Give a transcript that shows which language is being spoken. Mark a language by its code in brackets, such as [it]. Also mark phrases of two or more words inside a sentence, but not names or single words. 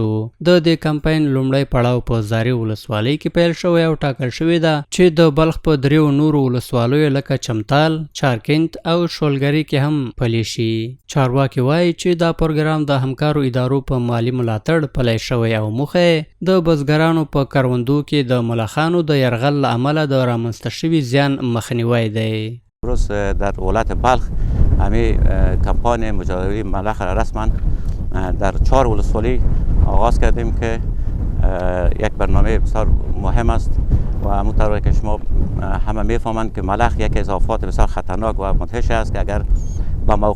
[ps] د دې کمپاین لومړی پړاو په زاري ولسوالۍ کې پیل شوی او ټاکل شوې ده چې د بلخ په دریو نورو ولسوالیو لکه چمتال، چارکند او شولګرې کې هم پلی شي. چارواکي وایي چې دا پروګرام د همکارو ادارو په مالي ملاتړ پلی شوی او موخه د بزګرانو په کروندو کې د ملخانو د یرغل له امله د رامنځته شوي زیان مخنیوی دی. [fa] امروز در ولایت بلخ همین کمپاین مجازی ملخ را رسما در 4 ولسوالی آغاز کردیم که یک برنامه بسیار مهم است و همونطور که شما همه میفهمند که ملخ یکی از آفات بسیار خطرناک و مدهش است که اگر به